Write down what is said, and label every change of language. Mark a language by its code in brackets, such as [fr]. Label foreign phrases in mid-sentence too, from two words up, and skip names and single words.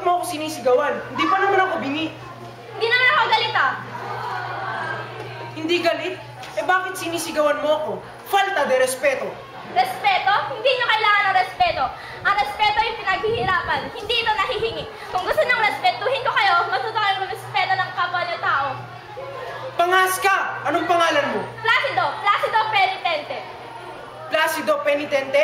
[tl] sinisigawan. Hindi pa naman ako bingi. Hindi naman ako galit ah. Hindi galit? Eh bakit sinisigawan mo ako? [es] Falta de respeto. [tl] Respeto? Hindi nyo kailangan ng respeto. Ang respeto ay pinaghihirapan, hindi ito nahihingi. Kung gusto nang respetuhin ko kayo, matuto kayong respeto ng kapwa niyo tao. Pangas ka! Anong pangalan mo? Placido Penitente. Placido Penitente?